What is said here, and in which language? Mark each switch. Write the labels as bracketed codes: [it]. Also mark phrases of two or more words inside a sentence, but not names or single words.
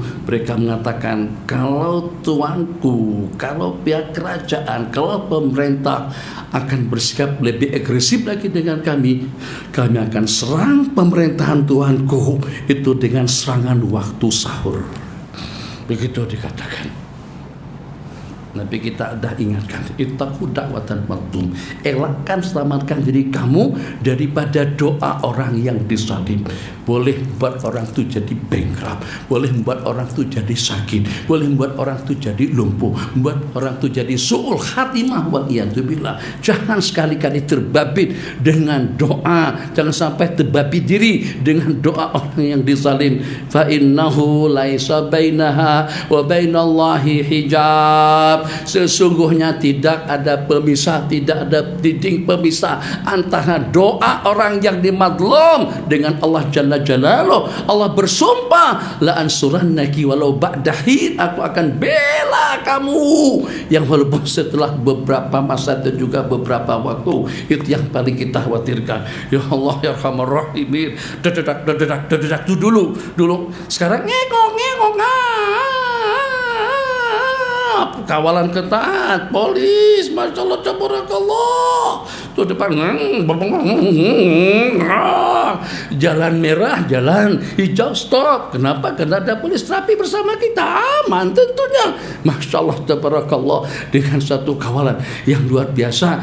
[ms] Mereka mengatakan, kalau tuanku, kalau pihak kerajaan, kalau pemerintah akan bersikap lebih agresif lagi dengan kami akan serang pemerintahan tuanku itu dengan serangan waktu sahur. Begitu dikatakan. Nabi kita dah ingatkan, [ar] اتقوا دعوة المظلوم, [ms] elakkan, selamatkan diri kamu daripada doa orang yang dizalim. Boleh membuat orang itu jadi bankrupt, boleh membuat orang itu jadi sakit, boleh membuat orang itu jadi lumpuh, membuat orang itu jadi [ar] سوء الخاتمة والعياذ بالله. [ms] Jangan sekali-kali terbabit dengan doa, jangan sampai terbabit diri dengan doa orang yang dizalim. [ar] فإنه ليس بينها وبين الله حجاب. [ms] Sesungguhnya tidak ada pemisah, tidak ada dinding pemisah antara doa orang yang dimadlum dengan Allah [ar] جل جلاله. [ms] Allah bersumpah, [ar] لأنصرنك ولو بعد حين, [ms] aku akan bela kamu, yang walaupun setelah beberapa masa dan juga beberapa waktu. Itu yang paling kita khawatirkan. [ar] يا الله يا أرحم الراحمين. [ms] Dedak itu dulu. Sekarang ngekok kawalan ketat, polis, [ar] ما شاء الله تبارك الله. [ms] Tuh depan, jalan merah, jalan hijau, stop. Kenapa? Karena ada polis rapi bersama kita, aman tentunya. [ar] ما شاء الله تبارك الله, [ms] dengan satu kawalan yang luar biasa.